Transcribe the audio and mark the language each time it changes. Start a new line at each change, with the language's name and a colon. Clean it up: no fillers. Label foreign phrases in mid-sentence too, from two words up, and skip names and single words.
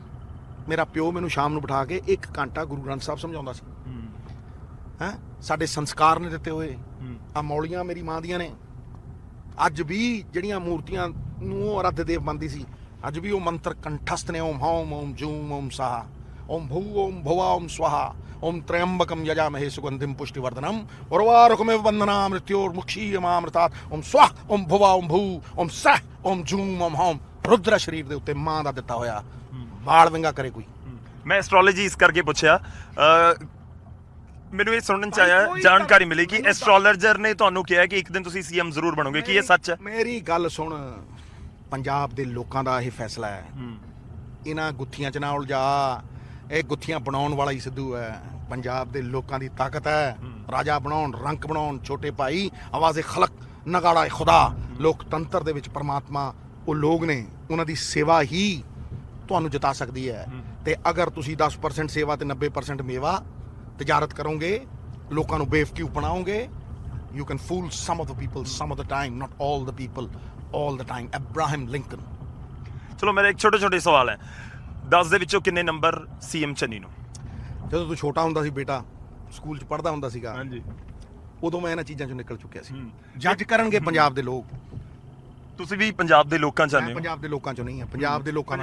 Punjabi: ਮੇਰਾ ਪਿਓ ਮੈਨੂੰ ਸ਼ਾਮ ਨੂੰ ਬਿਠਾ ਕੇ 1 ਘੰਟਾ ਗੁਰੂ ਗ੍ਰੰਥ ਸਾਹਿਬ ਸਮਝਾਉਂਦਾ ਸੀ। ਹੈਂ, ਸਾਡੇ ਸੰਸਕਾਰ ਨੇ ਦਿੱਤੇ ਹੋਏ ਆ ਮੌਲੀਆਂ ਮੇਰੀ ਮਾਂ ਦੀਆਂ ਨੇ। ਅੱਜ ਵੀ ਜਿਹੜੀਆਂ ਮੂਰਤੀਆਂ ਨੂੰ ਉਹ ਅਰਾਧਿਆ ਦੇਵ ਮੰਨਦੀ ਸੀ, ਅੱਜ ਵੀ ਉਹ ਮੰਤਰ ਕੰਠਸਥ ਨੇ।
Sanskrit: ॐ हौं ॐ जूं ॐ सः ॐ भूः ॐ भुवः ॐ स्वाहा ॐ त्र्यंबकम यजामहे सुगंधिम पुष्टिवर्धनम उर्वारुकमिव बंधना मृत्योर्मुक्षीयमामृतात् ओम स्वाह ओम भुवा ओम भू ओम सह ओम जूम ओम हौम।
Punjabi: ਰੁਦਰ ਸ਼ਰੀਰ ਦੇ ਉੱਤੇ ਮਾਂ ਦਾ ਦਿੱਤਾ ਹੋਇਆ ਵਾਲ ਵਿੰਗਾ ਕਰੇ ਕੋਈ। ਮੈਂ ਐਸਟ੍ਰੋਲੋਜੀ ਇਸ ਕਰਕੇ ਪੁੱਛਿਆ, ਮੈਨੂੰ ਇਹ ਸੁਣਨ ਚ ਆਇਆ, ਜਾਣਕਾਰੀ ਮਿਲੀ ਕਿ ਐਸਟ੍ਰੋਲੋਜਰ ਨੇ ਤੁਹਾਨੂੰ ਕਿਹਾ ਕਿ ਇੱਕ ਦਿਨ ਤੁਸੀਂ CM ਜ਼ਰੂਰ ਬਣੋਗੇ। ਕੀ ਇਹ ਸੱਚ ਹੈ? ਮੇਰੀ ਗੱਲ ਸੁਣ, ਪੰਜਾਬ ਦੇ ਲੋਕਾਂ ਦਾ ਇਹ ਫੈਸਲਾ ਹੈ। ਇਹਨਾਂ ਗੁੱਥੀਆਂ 'ਚ ਨਾ ਉਲਝਾ, ਇਹ ਗੁੱਥੀਆਂ ਬਣਾਉਣ ਵਾਲਾ ਹੀ ਸਿੱਧੂ ਹੈ। ਪੰਜਾਬ ਦੇ ਲੋਕਾਂ ਦੀ ਤਾਕਤ ਹੈ, ਰਾਜਾ ਬਣਾਉਣ, ਰੰਕ ਬਣਾਉਣ। ਛੋਟੇ ਭਾਈ,
Urdu: آوازِ خلق، نقارۂ خدا.
Punjabi: ਲੋਕਤੰਤਰ ਦੇ ਵਿੱਚ ਪਰਮਾਤਮਾ ਉਹ ਲੋਕ ਨੇ, ਉਹਨਾਂ ਦੀ ਸੇਵਾ ਹੀ ਤੁਹਾਨੂੰ ਜਿਤਾ ਸਕਦੀ ਹੈ। ਤੇ ਅਗਰ ਤੁਸੀਂ 10% ਸੇਵਾ ਤੇ 90% ਮੇਵਾ ਤਜਾਰਤ ਕਰੋਗੇ, ਲੋਕਾਂ ਨੂੰ ਬੇਵਕੂਫ ਬਣਾਓਗੇ,
English: you can fool some of the people some of the time, not all the people all the time. Abraham Lincoln।
Punjabi: ਚਲੋ ਮੇਰੇ ਇੱਕ ਛੋਟੇ ਸਵਾਲ ਹੈ, 10 ਦੇ ਵਿੱਚੋਂ ਕਿੰਨੇ ਨੰਬਰ CM ਚੰਨੀ ਨੂੰ? ਜਦੋਂ ਤੂੰ ਛੋਟਾ ਹੁੰਦਾ ਸੀ ਬੇਟਾ, ਸਕੂਲ 'ਚ ਪੜ੍ਹਦਾ ਹੁੰਦਾ ਸੀਗਾ, ਹਾਂਜੀ, ਉਦੋਂ ਮੈਂ ਇਹਨਾਂ ਚੀਜ਼ਾਂ 'ਚੋਂ ਨਿਕਲ ਚੁੱਕਿਆ ਸੀ। ਜੱਜ ਕਰਨਗੇ ਪੰਜਾਬ ਦੇ ਲੋਕ। ਤੁਸੀਂ ਵੀ ਪੰਜਾਬ ਦੇ ਲੋਕਾਂ ਚ ਆਨੇ ਹੋ? ਪੰਜਾਬ ਦੇ ਲੋਕਾਂ 'ਚੋਂ ਨਹੀਂ ਆ, ਪੰਜਾਬ ਦੇ ਲੋਕਾਂ